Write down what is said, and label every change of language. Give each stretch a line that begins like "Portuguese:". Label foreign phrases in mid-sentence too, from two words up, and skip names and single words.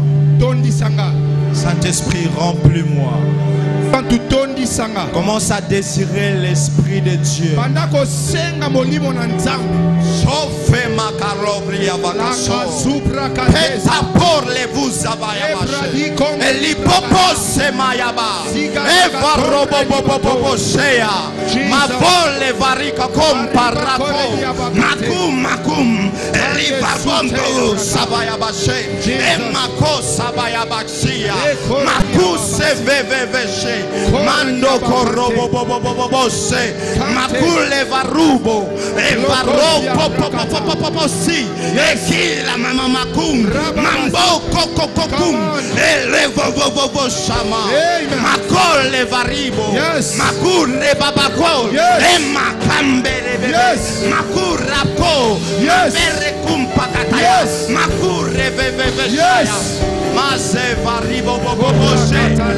French: Saint-Esprit, remplis-moi. Commence à désirer l'Esprit de Dieu. Chauffe ma carobria bagasso. Et tapor les vous abayabache. Et l'hypopose mayaba. Et varoboboboboboshea. Ma vole varika comparako. Makum. Et l'hypabondo sabayabache. Et mako sabayabachia. Makuse veveveche. Mando corrobobobobobose. Makule varubo. Et varobo. Si et la mama makum mambo kokokokum elevovovo shama makol le varibo makur le babako e makambe le makurako mere kumpakataya makur veveve mase varibo boboshe